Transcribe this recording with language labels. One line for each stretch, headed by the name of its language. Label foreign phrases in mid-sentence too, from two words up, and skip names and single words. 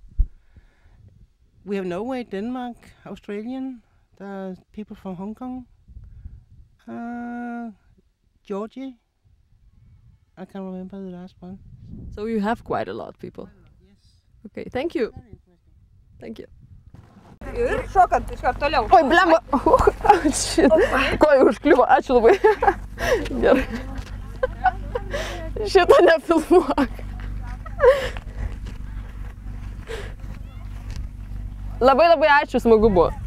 English: We have Norway, Denmark, Australian. There are people from Hong Kong. Georgia. I can't remember the last one. So you have quite a lot of people. Yes. Okay, thank you. Thank you.
Lithuanian: Ir šokant iš karto toliau. Oi, blemba! Šit. Koja užkliuvo, ačiū labai. Gerai. Šitą nefilmuok. Labai ačiū, smagu buvo.